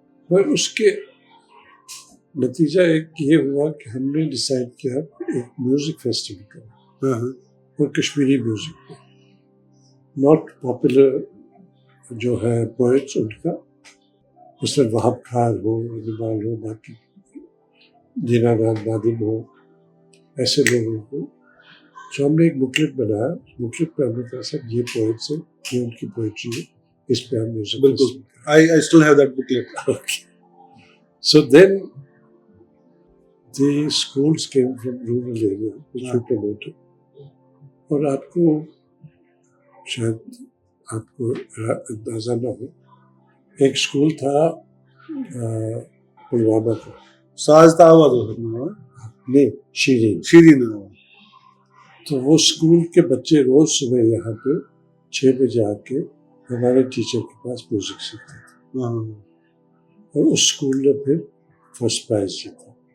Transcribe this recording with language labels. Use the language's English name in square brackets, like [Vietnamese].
[Urdu] مگر اس کے نتیجہ ایک یہ ہوا کہ ہم نے ڈیسائیڈ کیا ایک میوزک فیسٹیول کرنا, اور کشمیری میوزک پہ, [English] not popular [Urdu] جو ہے پوئٹس ان کا, اس میں وہاب خار ہو, اقبال ہو, باقی دینا ناتھ نادم ہو, ایسے لوگوں کو. جو ہم نے ایک بکلٹ بنایا, بکلٹ پہ ہم نے کہا سب یہ پوئٹس ہیں, یہ ان کی پوئٹری ہے, اس پہ ہم میوزک. بالکل, [English] I still have that booklet. Okay. So then the schools came from rural area which we promoted. [Urdu] اور آپ کو شاید آپ کو اندازہ نہ ہو, ایک اسکول تھا پلوامہ کا, ساز تا آواز ہو نہیں شیرین. تو وہ اسکول کے بچے روز صبح یہاں پہ 6 بجے آ کے ہمارے ٹیچر کے پاس میوزک سیکھتے تھے, اور اس اسکول نے پھر فرسٹ پرائز جیتا.